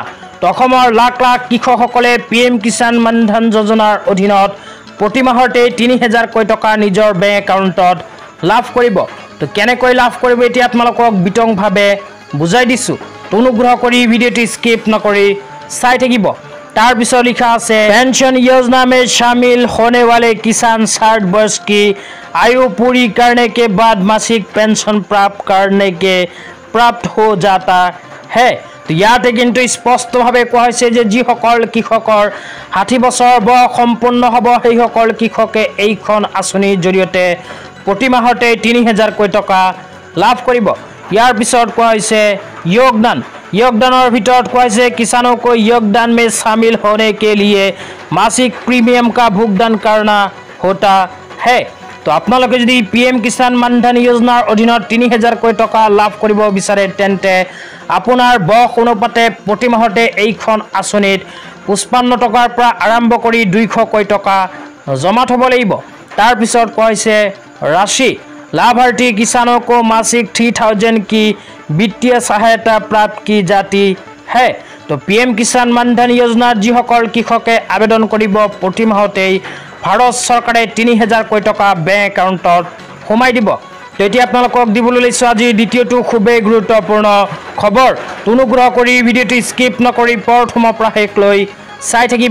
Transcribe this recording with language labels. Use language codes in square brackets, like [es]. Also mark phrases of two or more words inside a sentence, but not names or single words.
[as] তো অসমৰ লাখ লাখ কৃষকসকলে PM কিষাণ মানধন যোজনাৰ অধীনত প্ৰতি মাহতে 3000কৈ টকা নিজৰ বেংক একাউণ্টত লাভ কৰিব। তো কেনেকৈ লাভ কৰিব এতিয়া আপোনালোকক বিতংভাৱে বুজাই দিছোঁ। তো অনুগ্ৰহ কৰি ভিডিঅ'টো স্কিপ নকৰি চাই থাকিব। তাৰপিছত লিখা আছে পেঞ্চন [hi] योजना में शामिल होने वाले किसान 60 वर्ष की आयु पूरी करने के बाद मासिक पेंशन प्राप्त करने के प्राप्त हो जाता है। [as] তো ইয়াতে কিন্তু স্পষ্টভাৱে কোৱা হৈছে যে যিসকল কৃষকৰ 60 বছৰ বয়স সম্পূৰ্ণ হ'ব সেইসকল কৃষকে এইখন আঁচনিৰ জৰিয়তে প্ৰতি মাহতে 3000কৈ টকা লাভ কৰিব। ইয়াৰ পিছত কোৱা হৈছে योगदाনৰ ভিতৰত কোৱা হৈছে [hi] किसानों को योगदान में शामिल होने के लिए मासिक प्रीमियम का भुगतान करना होता है। [as] তো আপোনালোকে যদি PM কিষাণ মানধন যোজনাৰ অধীনত 3000কৈ টকা লাভ কৰিব বিচাৰে তেন্তে আপোনাৰ বয়স অনুপাতে প্ৰতি মাহতে এইখন আঁচনিত 55 টকাৰ পৰা আৰম্ভ কৰি 200কৈ টকা জমা থ'ব লাগিব। তাৰপিছত কোৱা হৈছে ৰাশি [hi] लाभार्थी किसानों को मासिक 3000 की वित्तीय सहायता प्राप्त की जाती है। [as] তো PM কিষাণ মানধন যোজনাৰ যিসকল কৃষকে আবেদন কৰিব প্ৰতি মাহতেই ভাৰত চৰকাৰে 3000কৈ টকা বেংক একাউণ্টত সোমাই দিব। তো এতিয়া আপোনালোকক দিবলৈ লৈছোঁ আজি দ্বিতীয়টো খুবেই গুৰুত্বপূৰ্ণ খবৰ। অনুগ্ৰহ কৰি ভিডিঅ'টো স্কিপ নকৰি প্ৰথমৰ পৰা শেষলৈ চাই থাকিব।